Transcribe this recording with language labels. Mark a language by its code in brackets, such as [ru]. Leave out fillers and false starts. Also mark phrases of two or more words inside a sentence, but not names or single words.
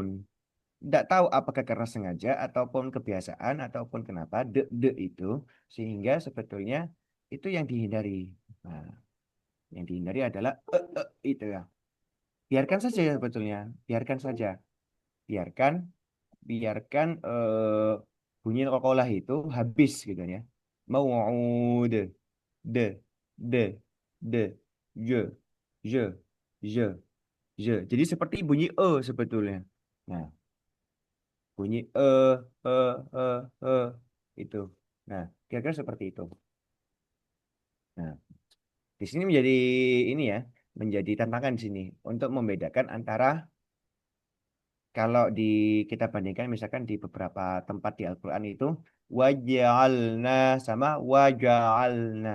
[id] Tidak tahu apakah karena sengaja ataupun kebiasaan ataupun kenapa de itu sehingga sebetulnya itu yang dihindari. Nah, yang dihindari adalah itu ya. Biarkan saja ya sebetulnya, biarkan saja, biarkan biarkan bunyi qalqalah itu habis gitu ya. Mau'ud de de de je je je je. Jadi seperti bunyi sebetulnya. Nah, bunyi e e e itu. Nah, kira-kira seperti itu. Nah, di sini menjadi ini ya, menjadi tantangan di sini untuk membedakan antara kalau di kita bandingkan misalkan di beberapa tempat di Al-Qur'an itu waja'alna sama waja'alna.